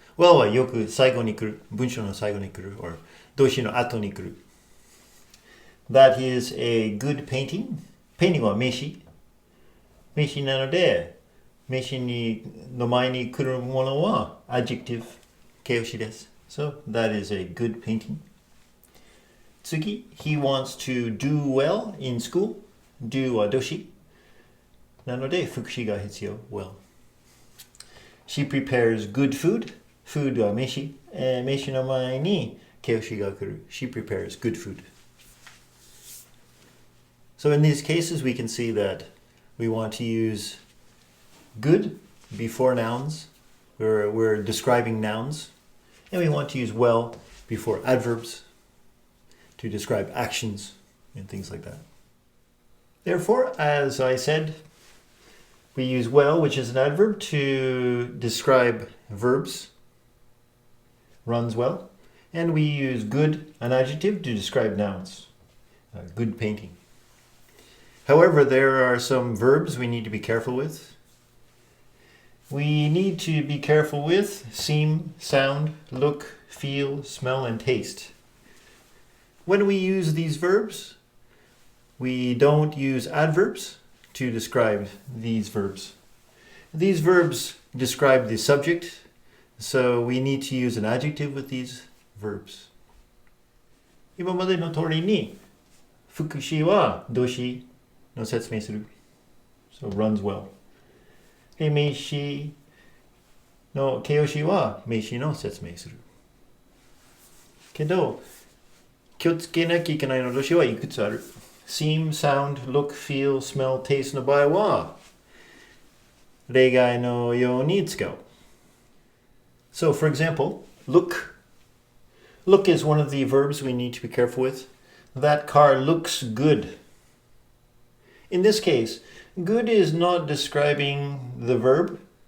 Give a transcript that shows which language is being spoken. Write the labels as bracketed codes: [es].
[ja] Well はよく最後に来る。文章の最後に来る。or 動詞の後に来る。 [en] That is a good painting. [ja] Painting は名詞。名詞なので名詞の前に来るものは adjective 形容詞です。 [en] So that is a good painting. 次、he wants to do well in school. [ja] Do は動詞。なので副詞が必要。well. [en] She prepares good food. Food [ja] は名詞。名詞の前に形容詞が来る。 [en] She prepares good food. So in these cases we can see that we want to use good before nouns. We're describing nouns. And we want to use well before adverbs to describe actions and things like that. Therefore, as I said, we use well, which is an adverb, to describe verbs. Runs well. And we use good, an adjective, to describe nouns. Good painting. However, there are some verbs we need to be careful with. We need to be careful with seem, sound, look, feel, smell, and taste. When we use these verbs, we don't use adverbs to describe these verbs. These verbs describe the subject, so we need to use an adjective with these verbs. [ja] 今までの通りに副詞は動詞の説明する。 [en] So runs well. [ja] で、名詞の形容詞は名詞の説明する。けど、気をつけなきゃいけないの動詞はいくつある。 seem, sound, look, feel, smell, taste の場合は例外のように使う。 [en] So for example, look. Look is one of the verbs we need to be careful with. That car looks good. In this case, good is not describing the verb.